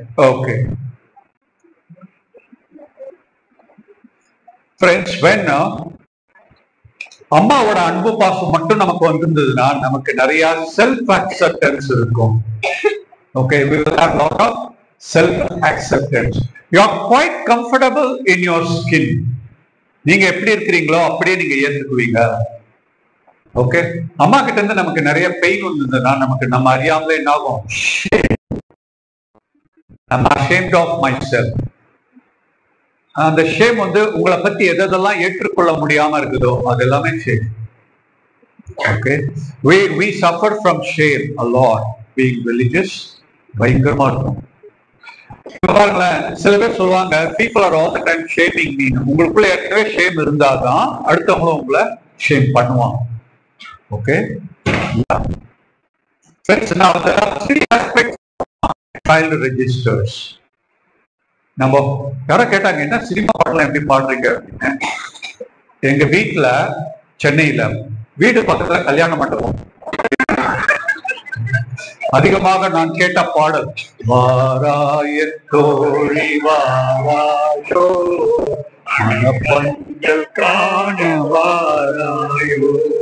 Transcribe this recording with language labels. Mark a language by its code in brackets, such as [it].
[ta] Okay friends, when அம்மாவோட அன்பு பாசம் மட்டும் நமக்கு வந்திருந்ததுன்னா நமக்கு நிறைய செல்ஃப் அக்செப்டன்ஸ் இருக்கும். [en] Okay, we will have lot of self acceptance. You are quite comfortable in your skin. [ta] நீங்க எப்படி இருக்கிறீங்களோ அப்படியே நீங்க ஏத்துக்குவீங்க. ஓகே, அம்மா கிட்ட இருந்து நமக்கு நிறைய பெயின் வந்ததுன்னா நமக்கு நம்ம அறியாமலே என்ன ஆகும்? [en] I'm ashamed of myself. [ta] அந்த ஷேம் உங்களை பத்தி எதெல்லாம் ஏற்றுக்கொள்ள முடியாம இருக்குதோ அது எல்லாமே shame. [en] Okay, we suffer from shame a lot being religious. [ta] பயங்கரமா இருக்கும். சில பேர் சொல்லுவாங்க, [en] people are all the time shaming me. [ta] உங்களுக்குள்ள ஏற்கனவே ஷேம் இருந்தாதான் அடுத்தவங்களும் உங்களை ஷேம் பண்ணுவாங்க. [en] Okay, now there are three aspects of child registers. [ta] நம்ம யாரோ கேட்டாங்க, என்ன சினிமா பாடலாம் எப்படி பாடுறீங்க அப்படின்னு. எங்க வீட்டுல சென்னையில வீடு பக்கத்துல கல்யாண மண்டபம். அதிகமாக நான் கேட்ட பாடல் வாராய தோழி வாராயோ மணப்பந்தல் காண வாராயோ.